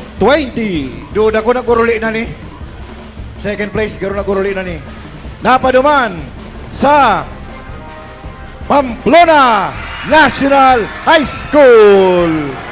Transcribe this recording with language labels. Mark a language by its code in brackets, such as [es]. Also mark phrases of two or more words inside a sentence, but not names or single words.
[bik] Dude, ako naguruli na ni. [en] Second place, [bik] garo naguruli na ni. Napaduman sa Pamplona National High School.